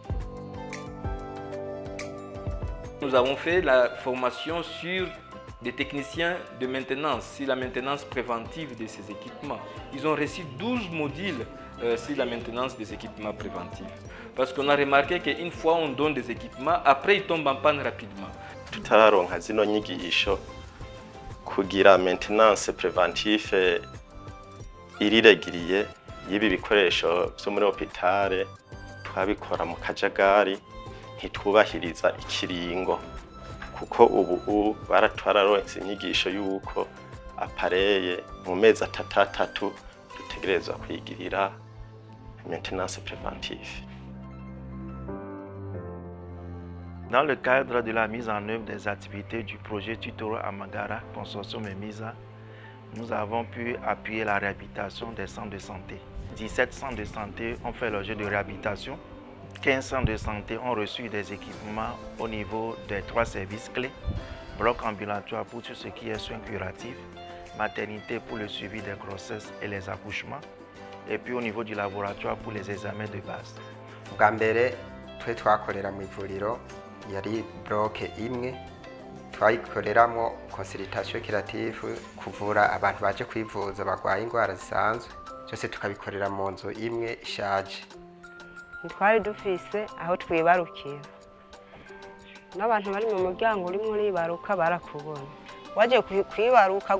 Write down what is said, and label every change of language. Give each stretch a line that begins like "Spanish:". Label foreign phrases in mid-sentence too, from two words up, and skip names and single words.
French: Nous avons fait la formation sur des techniciens de maintenance, sur la maintenance préventive de ces équipements. Ils ont reçu 12 modules sur la maintenance des équipements préventifs. Parce qu'on a remarqué qu'une fois on donne des équipements, après ils tombent en panne rapidement.
Rundi: Tutaronka zino nyigisho kugira
French: maintenance préventive
Rundi: iriregiriye y'ibi bikoresho byo muri hôpital twabikora mu kajagari ntitwubahiriza ikiringo kuko ubu baratwararonse inyigisho y'uko apareye mu mezi atatu dutegerezwa kwigirira
French: maintenance préventive. Dans le cadre de la mise en œuvre des activités du projet Tutoro Amagara Consortium Mémisa, nous avons pu appuyer la réhabilitation des centres de santé. 17 centres de santé ont fait l'objet de réhabilitation. 15 centres de santé ont reçu des équipements au niveau des 3 services clés. Bloc ambulatoire pour tout ce qui est soins curatifs, maternité pour le suivi des grossesses et les accouchements, et puis au niveau du laboratoire pour les examens de base.
Rundi: Bwa mbere twe twakorera mu ivuriro yari bloke imwe twayikoreramo
French: consultation curative
Rundi: kuvura abantu baje kwivuza bagwaye indwara zisanzwe byose tukabikorera mu nzu imwe ishaje. Twari dufise aho twibarukira n'abantu bari mu muryango urimo uribaruka barakubona waje kwibaruka